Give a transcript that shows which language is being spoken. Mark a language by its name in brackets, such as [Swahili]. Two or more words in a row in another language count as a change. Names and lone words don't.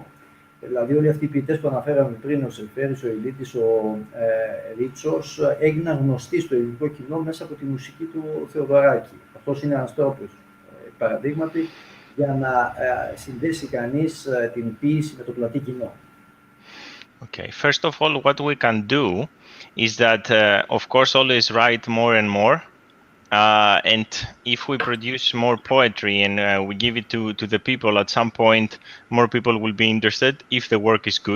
[Greek] Δηλαδή όλοι αυτοί οι ποιητές που αναφέραμε πριν, ο Σελφέρης, ο Ηλίτης, ο Ρίτσος, έγιναν γνωστοί στο ελληνικό κοινό μέσα από τη μουσική του Θεοδωράκη. Αυτός είναι ένας τρόπος, παραδείγματι, για να συνδέσει κανείς την ποίηση με το πλατή κοινό. [English] Okay, first of all, what we can do is that, of course, always write more and more. And if we produce more poetry and we give it to the people, at some point, more people will be interested if the work is good.